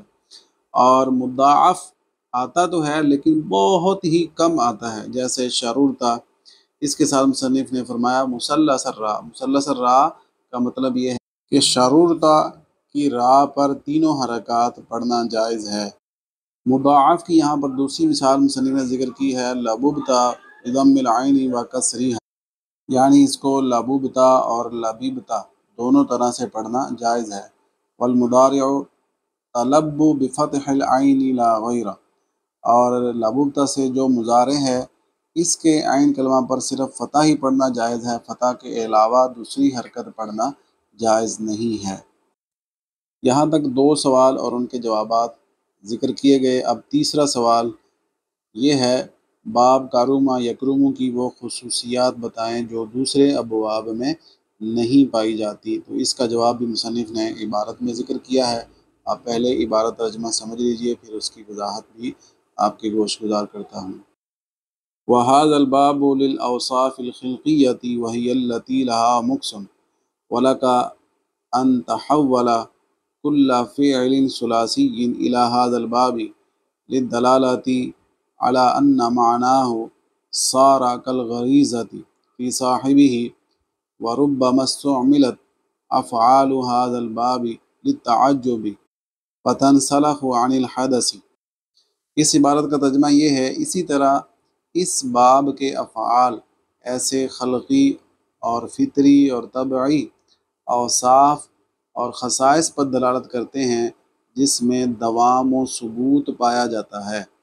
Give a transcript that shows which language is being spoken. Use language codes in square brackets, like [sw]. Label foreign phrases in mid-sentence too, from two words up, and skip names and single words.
[hi] और मुद्दाअफ़ आता तो है लेकिन बहुत ही कम आता है, जैसे शरूरता। इसके साथ मुसन्निफ़ ने फरमाया [ar] مثلث الراء. مثلث الراء [hi] का मतलब ये है कि शरूरता की रा पर तीनों हरकत पढ़ना जायज़ है। मुदाअफ़ की यहाँ पर दूसरी मिसाल मुसन्निफ़ ने ज़िक्र की है, [ar] لبُبتَ بضم العين وكسرها, [hi] यानी इसको लबुबता और लबीबता दोनों तरह से पढ़ना जायज़ है। [ar] والمضارع تلبّ بفتح العين لا غير, [hi] और लबुबता से जो मुज़ारे है इसके आइन कलमा पर सिर्फ फ़तह ही पढ़ना जायज़ है, फ़तह के अलावा दूसरी हरकत पढ़ना जायज़ नहीं है। यहाँ तक दो सवाल और उनके जवाबात ज़िक्र किए गए। अब तीसरा सवाल ये है, बाब [ar] كرُم يكرُم [hi] की वो खुसूसियात बताएं जो दूसरे अबवाब में नहीं पाई जाती। तो इसका जवाब भी मुसन्निफ़ ने इबारत में ज़िक्र किया है। आप पहले इबारत तर्जमा समझ लीजिए, फिर उसकी वजाहत भी आपके गोश गुजार करता हूँ। [ar] وهذا الباب للأوصاف الخلقية وهي التي لها مكث ولك أن تحول كل فعل ثلاثي إلى هذا الباب للدلالة على أن معناه صار كالغريزة في صاحبه وربما استعملت أفعال هذا الباب للتعجب فتنسلخ عن الحدث. [hi] इस इबारत का तर्जुमा ये है, इसी तरह इस बाब के अफ़आल ऐसे खल्क़ी और फ़ितरी और तबई औसाफ और ख़साइस पर दलालत करते हैं जिसमें दवाम व सबूत पाया जाता है।